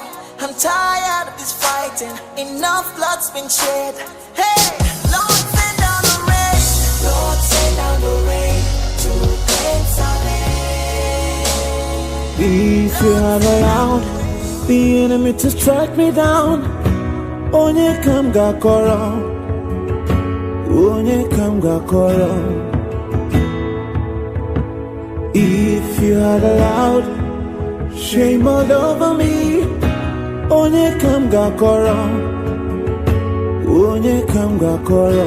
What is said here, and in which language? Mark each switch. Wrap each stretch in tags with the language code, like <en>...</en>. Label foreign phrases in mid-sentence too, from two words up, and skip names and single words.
<en>I'm tired of this fighting. Enough blood's been shed. Hey, Lord, send down the rain. Lord, send down the rain to cleanse our land. If you have allowed the enemy to strike me down,</en> <ig>onye kam gakoro, onye kam gakoro.</ig> <en>If you had allowed shame all over me,</en> <ig>onye kam gakoro, onye kam gakoro.</ig>